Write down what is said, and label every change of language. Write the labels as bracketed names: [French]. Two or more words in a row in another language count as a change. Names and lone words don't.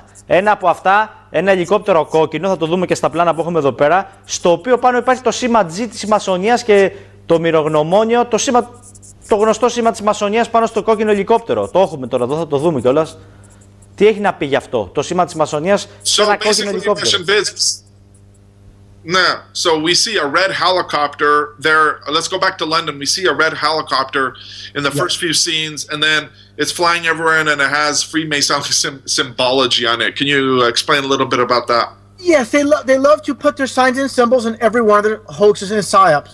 [Greek] Ένα από αυτά, ένα ελικόπτερο κόκκινο, θα το δούμε και στα πλάνα που έχουμε εδώ πέρα, στο οποίο πάνω υπάρχει το σήμα G της Μασονίας και το μυρογνωμόνιο, το γνωστό σήμα της Μασονίας πάνω στο κόκκινο ελικόπτερο. Το έχουμε τώρα εδώ, θα το δούμε κιόλας. Τι έχει να πει γι' αυτό, το σήμα της Μασονίας σε ένα κόκκινο ελικόπτερο? [English] No, so we see a red helicopter there. Let's go back to London. We see a red helicopter in the first few scenes, and then it's flying everywhere, and it has Freemasonic symbology on it. Can you explain a little bit about that? Yes, they love to put their signs and symbols in every one of their hoaxes and psyops.